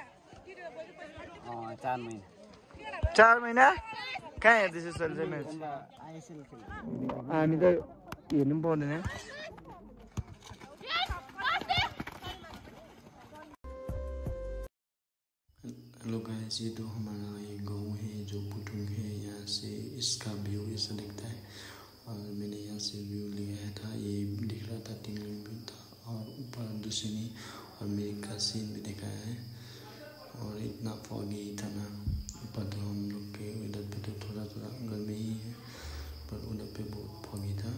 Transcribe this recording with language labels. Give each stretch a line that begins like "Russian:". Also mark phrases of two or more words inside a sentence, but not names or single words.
Nepali: 4 महिना कहाँ हेर्दैछ सर चाहिँ म्याच हामी त हेर्नु पनि पाउँदैन
English: hello guys
Hindi: ये तो हमारा ये गांव है जो पुटुंग है यहाँ से इसका व्यू ऐसा दिखता है और मैंने यहाँ से व्यू लिया था ये दिख रहा था 3 किलोमीटर था और ऊपर दूसरी और मेरे का सीन भी दिखाया है और इतना फॉगी था ना, ऊपर तो हम लोग के इधर पे तो थोड़ा थोड़ा गर्मी ही है, पर उधर पे बहुत फॉगी था।